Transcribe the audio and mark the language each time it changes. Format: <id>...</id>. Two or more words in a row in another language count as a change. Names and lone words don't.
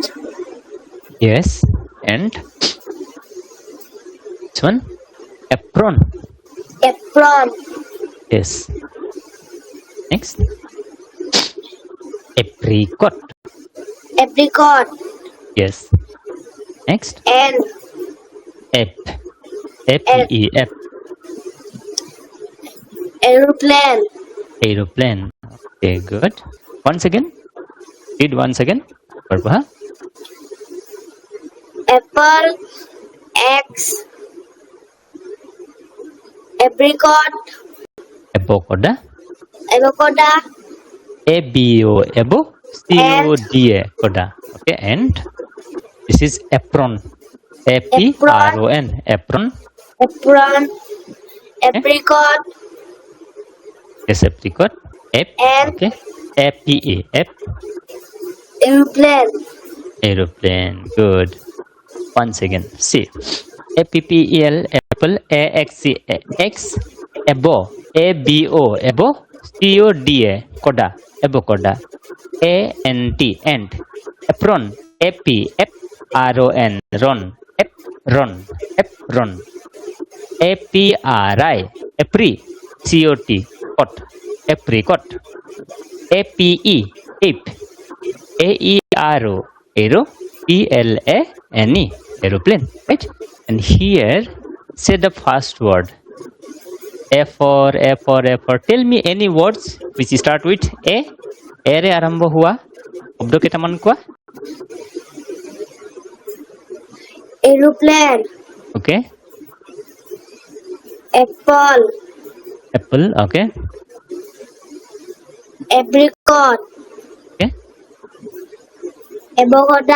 <en>Yes. And this one, apron. apron, Yes. Next, apricot. apricot, Yes. Next, and ape. A-P-E, ape. aeroplane, Aeroplane. Okay, good. Once again. Read once again. Purpha. apple, X, apricot, Avocoda. avocado, A-B-O, abo. C-O-D-A, coda. Okay, and this is apron. A-P-R-O-N, apron. apron, apricot, Yes, apricot. Ape. and Okay. A-P-A, ape. aeroplane, Aeroplane. Good. Once again. See. A-P-P-E-L, apple. A-X-C-X, abo. A-B-O, abo. C-O-D-A, coda. Avocoda. A-N-T, ant. Apron. A-P, ap. R-O-N, ron. Ap, ron. Apron. A-P-R-I, apri. C-O-T, cot. Apricot. A-P-E, ape. A-E-R-O, aero. P-L-A-N-E, aeroplane, right? And here, say the first word. A for. Tell me any words which start with A.</en> <as>A ৰে আৰম্ভ হোৱা শব্দ কেইটামান কোৱা.</as> <en>aeroplane, Okay. apple, Apple. Okay. apricot, Okay. avocado,</en>